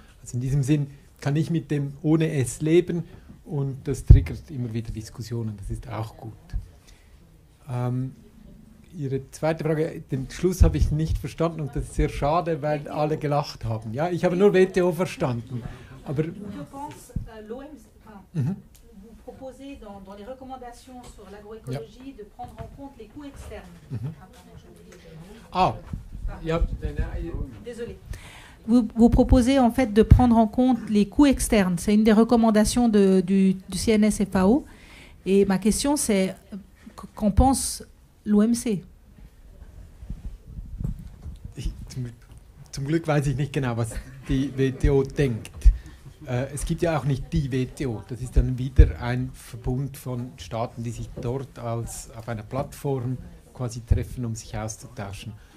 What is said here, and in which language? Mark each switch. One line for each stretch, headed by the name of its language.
German: Also in diesem Sinn kann ich mit dem ohne S leben, und das triggert immer wieder Diskussionen, das ist auch gut. Ihre zweite Frage, den Schluss habe ich nicht verstanden, und das ist sehr schade, weil alle gelacht haben. Ja, ich habe nur WTO verstanden. Aber
French: vous proposez dans les recommandations sur l'agroécologie de prendre en compte les coûts externes. Désolé. Vous proposez en fait de prendre en compte les coûts externes. C'est une des recommandations du CNS-FAO. Et ma question, c'est qu'en pense l'OMC?
German: Zum Glück weiß ich nicht genau, was die WTO denkt. es gibt ja auch nicht die WTO. Das ist dann wieder ein Verbund von Staaten, die sich dort auf einer Plattform quasi treffen, um sich auszutauschen.